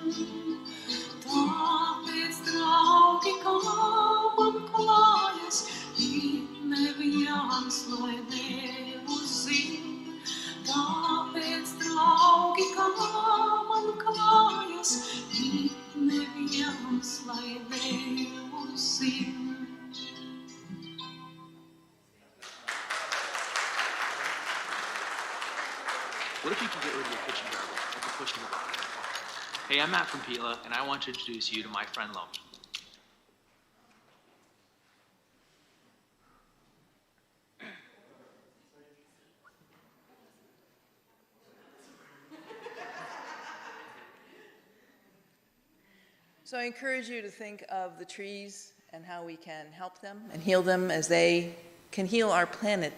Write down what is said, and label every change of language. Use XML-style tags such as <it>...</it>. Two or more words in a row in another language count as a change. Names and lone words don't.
<lv>Tāpēc, draugi, kā man klājas, it neviens lai neuzzin. Tāpēc, draugi, kā man klājas, it neviens lai neuzzin.</lv> <en>What if you could get rid of your kitchen garbage, like a push in the button? Hey, I'm Matt from Pila, and I want to introduce you to my friend Lomi. So I encourage you to think of the trees and how we can help them and heal them as they can heal our planet.</en>